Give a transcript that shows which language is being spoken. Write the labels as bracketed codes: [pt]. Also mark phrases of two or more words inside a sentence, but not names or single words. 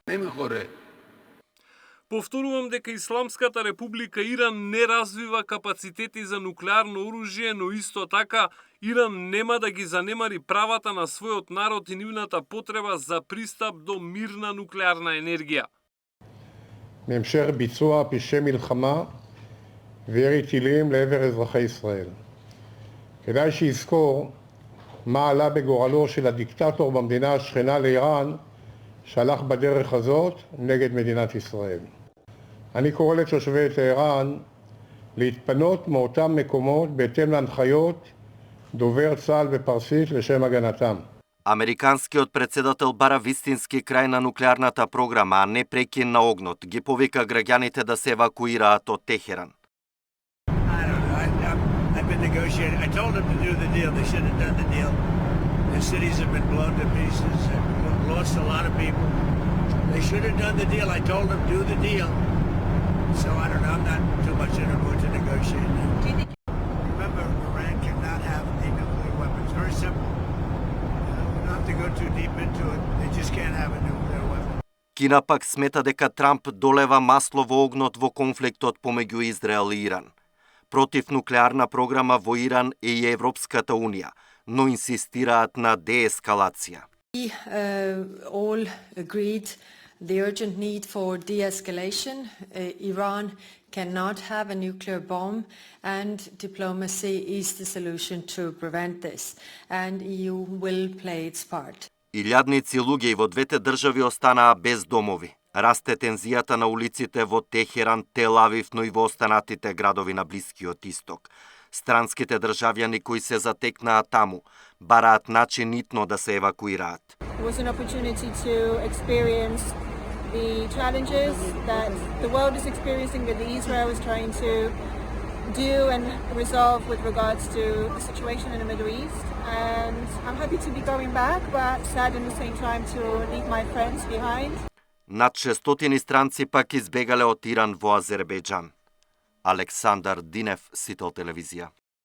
[mk] Повторувам дека Исламската република Иран не развива капацитети за нуклеарно оружје, но исто така Иран нема да ги занемари правата на својот народ и нивната потреба за пристап до мирна нуклеарна енергија. [he] בהמשך ביצוע פשעי מלחמה וירי טילים לעבר אזרחי ישראל. כדאי שיזכור מה עלה בגורלו של הדיקטטור במדינה השכנה לאיראן שהלך בדרך הזאת נגד מדינת ישראל. אני קורא לתושבי טהרן להתפנות מאותם מקומות בהתאם להנחיות דובר צה"ל בפרסית לשם הגנתם. [mk] Американскиот председател бара вистински крај на нуклеарната програма, а не прекин на огнот. Ги повика граѓаните да се евакуираат од Техеран. [en] I've been negotiating. I told them to do the deal. They should have done the deal. The cities have been blown to pieces. They've lost a lot of people. They should have done the deal. I told them do the deal. So I don't know. I'm not too much in a mood to negotiate now. Remember, Iran cannot have a nuclear weapon. It's very simple. We don't have to go too deep into it. They just can't have a nuclear weapon. [mk] Кина пак смета дека Трамп долева масло во огнот во конфликтот помеѓу Израел и Иран. Против нуклеарна програма во Иран е и Европската Унија, но инсистираат на деескалација. [en] We all agreed the urgent need for de-escalation. Iran cannot have a nuclear bomb and diplomacy is the solution to prevent this. And EU will play its part. [mk] Илјадници луѓе во двете држави останаа без домови. Расте тензијата на улиците во Техеран, Тел Авив, но и во останатите градови на Блискиот Исток. Странските државјани кои се затекнаа таму бараат начин итно да се евакуираат. [en] It was an opportunity to experience the challenges that the world is experiencing, that Israel is trying to do and resolve with regards to the situation in the Middle East. And I'm happy to be going back, but sad in the same time to leave my friends behind. [mk] Над 600 странци пак избегале од Иран во Азербејџан. Александар Динев, Сител телевизија.